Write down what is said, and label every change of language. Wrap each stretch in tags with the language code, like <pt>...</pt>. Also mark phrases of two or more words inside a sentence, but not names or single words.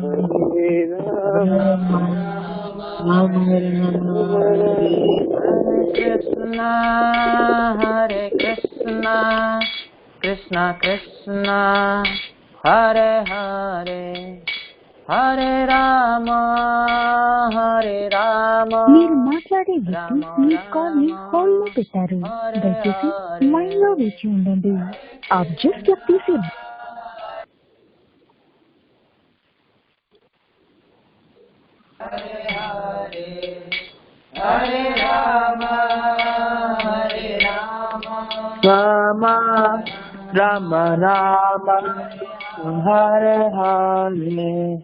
<sa>हरे कृष्ण कृष्ण कृष्ण हरे हरे हरे राम</sa> <te>మీరు మాట్లాడే వ్యక్తి మీ కాల్ ని హోల్డ్ లో పెట్టారు. దయచేసి లైన్ లో వేచి ఉండండి.</te> <hi>आप जिस व्यक्ति से</hi> <sa>हरे राम राम राम राम हरे हरे</sa>